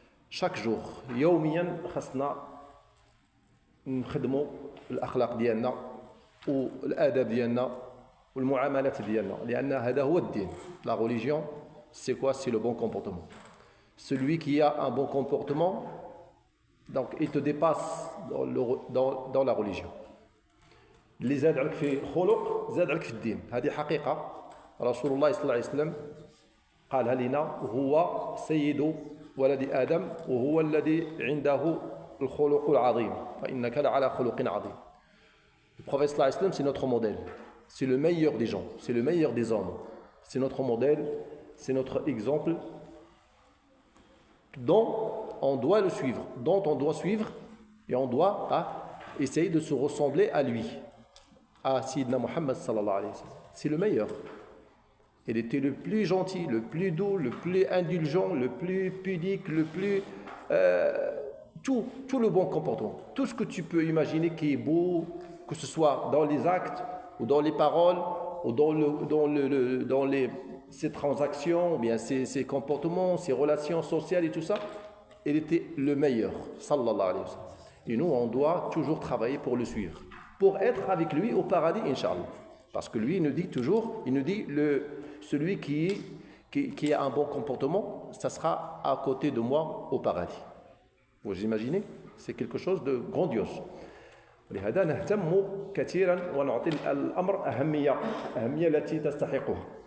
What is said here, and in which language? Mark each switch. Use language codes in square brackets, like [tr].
[fr] Chaque jour, [ar] يوميا خاصنا نخدموا الأخلاق ديالنا والآداب ديالنا والمعاملات ديالنا لأن هذا هو الدين. [fr] La religion, c'est quoi? C'est le bon comportement. Celui qui a un bon comportement, donc il te dépasse dans la religion. [ar] اللي زاد عليك في خلق زاد عليك في الدين. هذه حقيقة رسول الله صلى الله عليه وسلم قالها لنا هو سيد ولد آدم وهو الذي عنده الخلق العظيم فإنك لعلى خلق عظيم. [fr] Le prophète sallallahu alayhi wa sallam, c'est notre modèle, c'est le meilleur des gens, c'est le meilleur des hommes, c'est notre modèle, c'est notre exemple dont on doit le suivre, dont on doit suivre et on doit essayer de se ressembler à lui, à Sayyidina Muhammad sallallahu alayhi wa sallam. C'est le meilleur. Il était le plus gentil, le plus doux, le plus indulgent, le plus pudique, le plus... tout le bon comportement. Tout ce que tu peux imaginer qui est beau, que ce soit dans les actes, ou dans les paroles, ou dans ses transactions, ou bien ses comportements, ses relations sociales et tout ça, il était le meilleur, sallallahu alayhi wa sallam. Et nous, on doit toujours travailler pour le suivre, pour être avec lui au paradis, Inch'Allah. Parce que lui, il nous dit toujours, celui qui a un bon comportement, ça sera à côté de moi au paradis. Vous imaginez? C'est quelque chose de grandiose. [ar] ولهذا نهتم كثيرا ونعطي الأمر أهمية التي تستحقها.